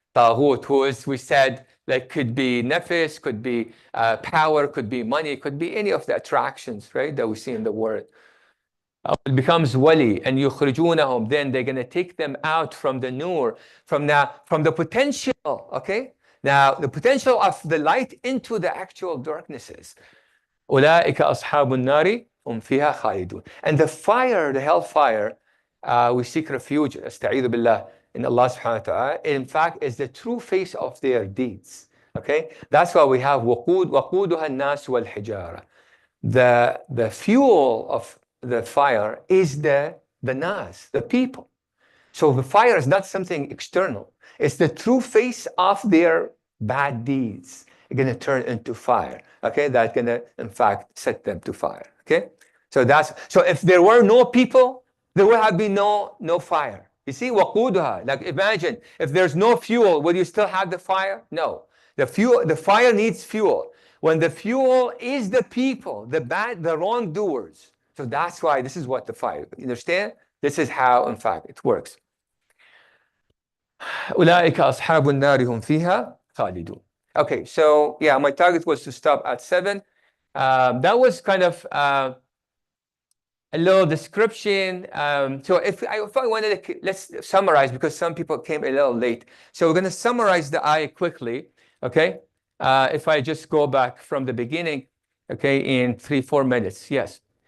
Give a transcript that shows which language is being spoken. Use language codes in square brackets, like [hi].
[en] Taghut, who is, we said, like could be nafis, could be power, could be money, could be any of the attractions, right, that we see in the world. It becomes wali, and yukhrijunahum, then they're going to take them out from the nur, from the potential, okay? Now, the potential of the light into the actual darknesses. [ar] أولئك أصحاب النار هم فيها خالدون. [en] And the fire, the hellfire, we seek refuge, [ar] استعيذ بالله, [en] in Allah subhanahu wa ta'ala, in fact, is the true face of their deeds. Okay? That's why we have [ar] وقودها الناس والحجارة. [en] The fuel of the fire is the nas, the people. So the fire is not something external. It's the true face of their bad deeds. It's going to turn into fire. Okay? That's going to, in fact, set them to fire. Okay? So if there were no people, there would have been no fire. You see, waquduha, like imagine, if there's no fuel, will you still have the fire? No. The fire needs fuel. When the fuel is the people, the wrongdoers. So that's why this is what the fire, you understand? This is how, in fact, it works. [ar] أولئك أصحاب النار هم فيها خالدون. [en] Okay, so yeah, my target was to stop at 7. That was kind of a little description. So if I wanted to, let's summarize, because some people came a little late. So we're going to summarize the ayah quickly, okay? If I just go back from the beginning, okay, in 3-4 minutes, yes.